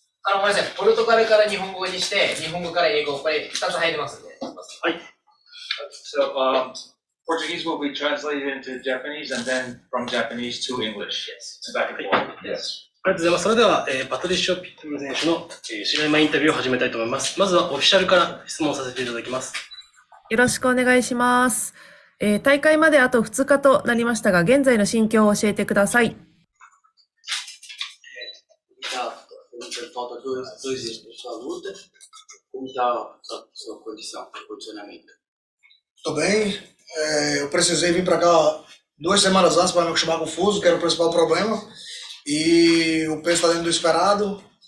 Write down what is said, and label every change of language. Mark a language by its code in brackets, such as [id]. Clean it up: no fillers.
[ja] ごめんなさい、ポルトガルから日本語にして、日本語から英語、これ2つ入りますんで。はい。 [en] So, Portuguese will be translated into Japanese and then from Japanese to English. Yes. Back and forth. Yes. [ja] ありがとうございます。それでは、パトリシオ・ピットブル選手の、試合前インタビューを始めたいと思います。まずはオフィシャルから質問させていただきます。よろしくお願いします。大会まであと2日となりましたが、現在の心境を教えteください。 [pt] Dois dias da sua luta, como está a sua condição, o condicionamento? Tô bem, eu precisei vir para cá 2 semanas antes para não acostumar com o fuso, que era o principal problema, e o peso está dentro do esperado.